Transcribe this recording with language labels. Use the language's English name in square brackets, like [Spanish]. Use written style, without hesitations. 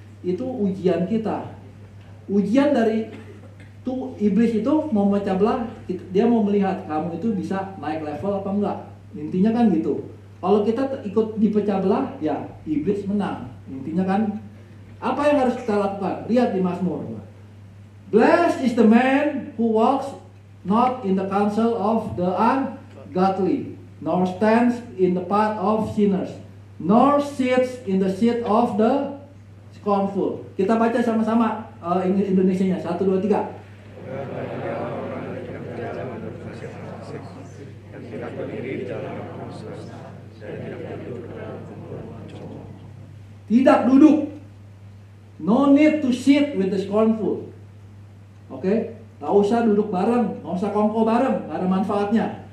[Indonesian] Itu ujian kita. Ujian dari iblis itu mau memecah belah, dia mau melihat kamu itu bisa naik level apa enggak. Intinya kan gitu. Kalau kita ikut dipecah belah, ya iblis menang. Intinya kan, apa yang harus kita lakukan? Lihat di Mazmur. [English] Blessed is the man who walks not in the counsel of the ungodly, nor stands in the path of sinners, nor sits in the seat of the [Indonesian] scornful. Kita baca sama-sama Indonesianya. 1, 2, 3. Tidak duduk. [English] No need to sit with the scornful. [Indonesian] Oke, nggak usah duduk bareng, nggak usah kongko bareng, nggak ada manfaatnya.